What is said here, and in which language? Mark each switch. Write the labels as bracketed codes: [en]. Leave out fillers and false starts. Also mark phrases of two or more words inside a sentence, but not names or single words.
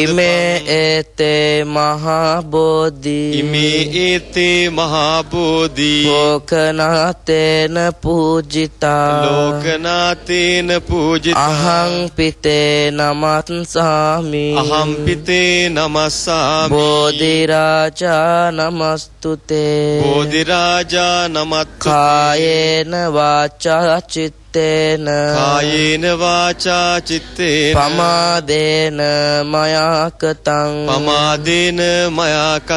[pi] ඉමේ ඒතේ මහා බෝධි ඉමේ ඒතේ මහා බෝධි ලෝකනාතේන පූජිතා ලෝකනාතේන පූජිතා අහං පිතේ නමස්සාමි අහං පිතේ නමස්සාමි බෝධි රාජා නමස්තුතේ බෝධි රාජා නමත් කායේන වාචා චිත්ත චිත්තේන කායේන වාචා චිත්තේන පමාදේන මයාකතං පමාදේන මයාකතං